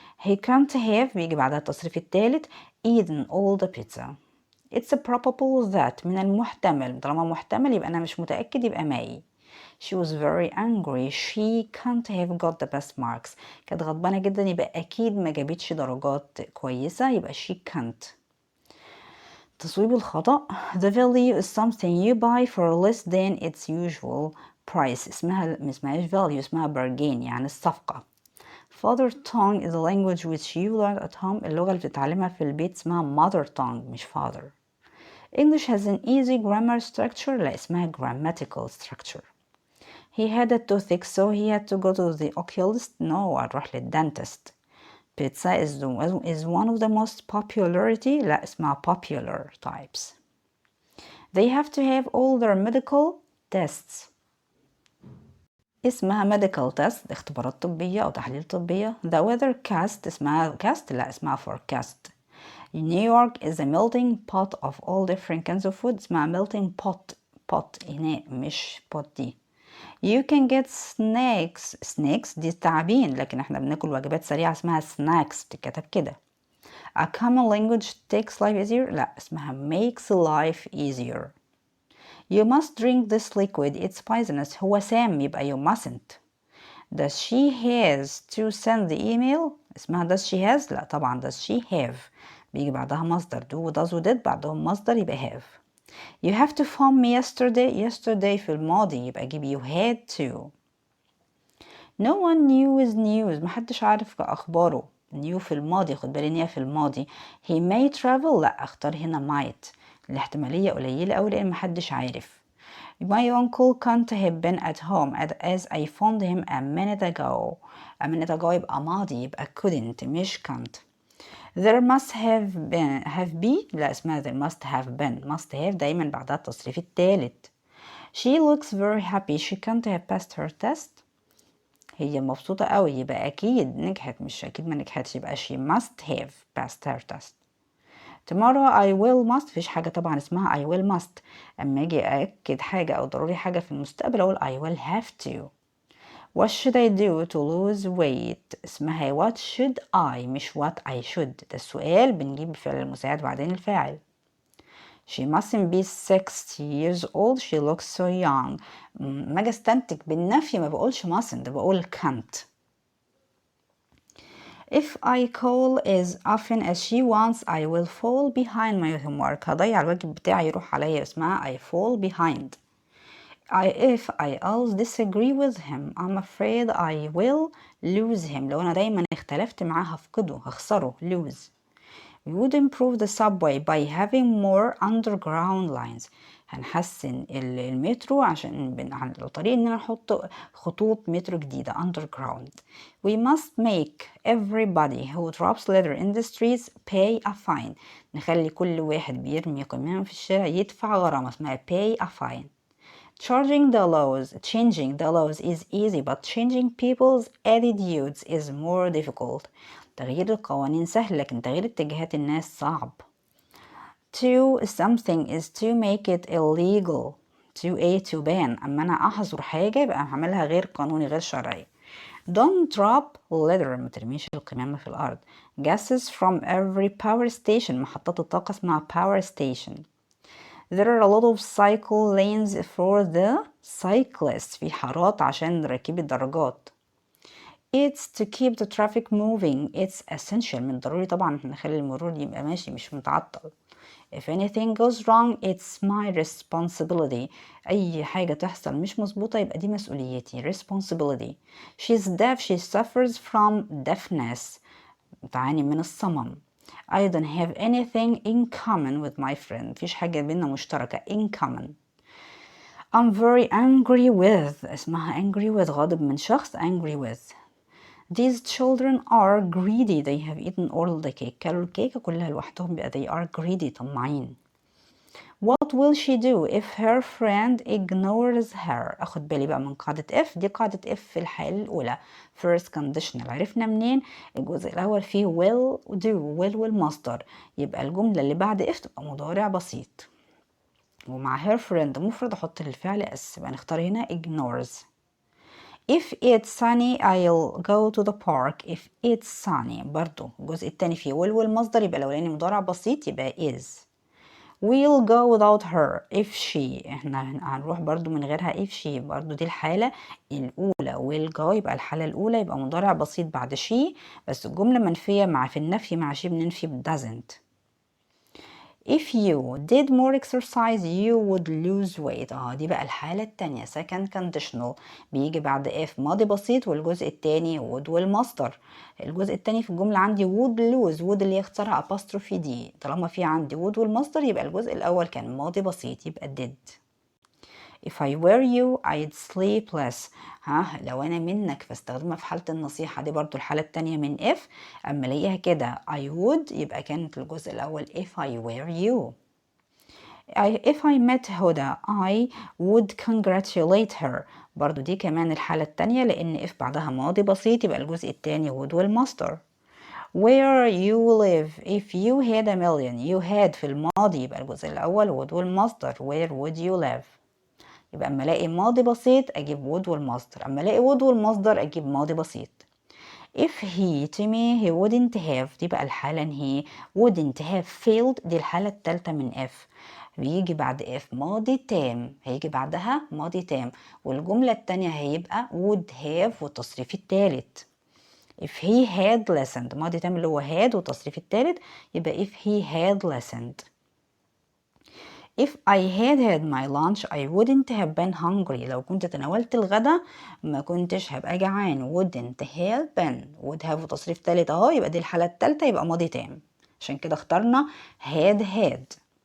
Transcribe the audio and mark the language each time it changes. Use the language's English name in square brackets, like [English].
[English] He can't have [Arabic] بيجي بعدها التصريف الثالث [English] eaten all the pizza. It's probable that. [Arabic] من المحتمل. طالما محتمل يبقى أنا مش متأكد يبقى may. [English] She was very angry. She can't have got the best marks. [Arabic] كانت غضبانة جدا يبقى أكيد ما جابتش درجات كويسة يبقى [English] she can't. [Arabic] تصويب الخطأ. [English] The value is something you buy for less than its usual price. [Arabic] ما اسمهاش value اسمها bargain يعني الصفقة. [English] Father tongue is the language which you learn at home. [Arabic] اللغة اللي بتتعلمها في البيت اسمها mother tongue مش father. [English] English has an easy grammar structure. [Arabic] لا اسمها [English] grammatical structure. He had a toothache so he had to go to the oculist. [Arabic] No هنروح للدنتست. [English] Pizza is one of the most popularity. [Arabic] لا اسمها [English] popular types. They have to have all their medical tests. [Arabic] اسمها medical test اختبارات طبية أو تحاليل طبية. [English] The weathercast [Arabic] اسمها [English] cast [Arabic] لا اسمها [English] forecast. New York is a melting pot of all different kinds of food. [Arabic] اسمها melting pot إناء مش pot دي. [English] You can get snacks [Arabic] دي تعابين لكن احنا بناكل وجبات سريعة اسمها snacks بتتكتب كده. [English] A common language takes life easier [Arabic] لا اسمها [English] makes life easier. You must drink this liquid, it's poisonous. [Arabic] هو سام يبقى [English] you mustn't. Does she has to send the email؟ [Arabic] اسمها [English] does she has؟ [Arabic] لا طبعا [English] does she have، [Arabic] بيجي بعدها مصدر [English] do و does و did [Arabic] بعدهم مصدر يبقى [English] have. You have to phone me yesterday [Arabic] في الماضي يبقى أجيب [English] you had to. No one knew his news، [Arabic] محدش عارف أخباره. new في الماضي، خد بالي إن هي في الماضي. [English] He may travel، [Arabic] لا أختار هنا might، الاحتمالية قليلة أوي لأن محدش عارف. [English] My uncle can't have been at home as I phoned him a minute ago. A minute ago [Arabic] يبقى ماضي يبقى [English] couldn't مش can't. There must have been [Arabic] لا اسمها [English] there must have been. [Arabic] must have دايما بعدها التصريف التالت. [English] She looks very happy. She can't have passed her test. [Arabic] هي مبسوطة قوي يبقى أكيد نجحت مش أكيد ما نجحتش يبقى [English] she must have passed her test. Tomorrow I will must، [Arabic] مفيش حاجة طبعا اسمها [English] I will must. [Arabic] أما أجي أأكد حاجة أو ضروري حاجة في المستقبل أقول [English] I will have to. What should I do to lose weight؟ [Arabic] اسمها [English] what should I مش what I should. [Arabic] ده السؤال بنجيب الفعل المساعد بعدين الفاعل. [English] She mustn't be 60 years old. She looks so young. [Arabic] ما أجي استنتج بالنفي ما بقولش mustn't بقول can't. [English] If I call as often as she wants I will fall behind my homework. [Arabic] هضيع الواجب بتاعي يروح عليا اسمها [English] I fall behind. If I always disagree with him I'm afraid I will lose him. [Arabic] لو أنا دايما اختلفت معاه هفقده هخسره lose. [English] We would improve the subway by having more underground lines. [Arabic] هنحسن المترو عن طريق اننا نحط خطوط مترو جديدة underground. [English] We must make everybody who drops litter in the streets pay a fine. [Arabic] نخلي كل واحد بيرمي قمامة في الشارع يدفع غرامة اسمها [English] pay a fine. Changing the laws is easy but changing people's attitudes is more difficult. [Arabic] تغيير القوانين سهل لكن تغيير اتجاهات الناس صعب. [English] To something is to make it illegal. to ban. [Arabic] أما أنا أحظر حاجة يبقى هعملها غير قانوني غير شرعي. [English] Don't drop litter. [Arabic] ما ترميش القمامة في الأرض. [English] Gases from every power station. [Arabic] محطات الطاقة اسمها power station. [English] There are a lot of cycle lanes for the cyclists. [Arabic] في حارات عشان راكبي الدراجات. [English] It's to keep the traffic moving. It's essential. [Arabic] من ضروري طبعا نخلي المرور يبقى ماشي مش متعطل. [English] If anything goes wrong it's my responsibility. [Arabic] أي حاجة تحصل مش مظبوطة يبقى دي مسؤوليتي responsibility. [English] She's deaf. She suffers from deafness. [Arabic] تعاني من الصمم. [English] I don't have anything in common with my friend. [Arabic] مفيش حاجة بينا مشتركة in common. [English] I'm very angry with. اسمها angry with [Arabic] غاضب من شخص [English] angry with. These children are greedy. They have eaten all the cake. [Arabic] كلوا الكيكة كلها لوحدهم بقى [English] they are greedy [Arabic] طماعين. [English] What will she do if her friend ignores her؟ [Arabic] أخد بالي بقى من قاعدة [English] if. [Arabic] دي قاعدة if في الحالة الأولى first conditional. عرفنا منين؟ الجزء الأول فيه will do will والمصدر يبقى الجملة اللي بعد if تبقى مضارع بسيط ومع her friend مفرد أحط الفعل اس يبقى نختار هنا ignores. [English] If it's sunny I'll go to the park. If it's sunny [Arabic] برضو الجزء التاني فيه will والمصدر يبقى الأولاني مضارع بسيط يبقى is. [English] We'll go without her if she. [Arabic] احنا هنروح برضو من غيرها if she برضو دي الحالة الأولى. will go يبقى الحالة الأولى يبقى مضارع بسيط بعد she بس الجملة منفية مع في النفي مع she بننفي ب doesn't. [English] If you did more exercise you would lose weight. [Arabic] دي بقى الحالة التانية second conditional بيجي بعد if ماضي بسيط والجزء التاني would والمصدر. الجزء التاني في الجملة عندي would lose would اللي يختارها apostrophe دي طالما في عندي would والمصدر يبقى الجزء الأول كان ماضي بسيط يبقى did. [English] If I were you I'd sleep less. [Arabic] لو أنا منك فاستخدمها في حالة النصيحة دي برضو الحالة التانية من if. أما الاقيها كده I would يبقى كانت الجزء الأول [English] if I were you. If I met هدى I would congratulate her. [Arabic] برضو دي كمان الحالة التانية لأن if بعدها ماضي بسيط يبقى الجزء التاني would والمصدر. [English] Where you live if you had a million. [Arabic] You had في الماضي يبقى الجزء الأول would والمصدر. [English] Where would you live؟ [Arabic] يبقى اما الاقي ماضي بسيط اجيب would والمصدر اما الاقي would والمصدر اجيب ماضي بسيط. [English] If he to me he wouldn't have. [Arabic] دي بقى الحالة ان [English] he wouldn't have failed. [Arabic] دي الحالة الثالثة من [English] if. [Arabic] بيجي بعد if ماضي تام، هيجي بعدها ماضي تام، والجملة التانية هيبقى would have والتصريف التالت. [English] if he had listened [Arabic] ماضي تام اللي هو [English] had [Arabic] والتصريف التالت يبقى [English] if he had listened. if I had had my lunch I wouldn't have been hungry [Arabic] لو كنت تناولت الغدا ما كنتش هبقى جعان. wouldn't have been would have وتصريف تالت اهو، يبقى دي الحالة التالتة، يبقى ماضي تام، عشان كده اخترنا had.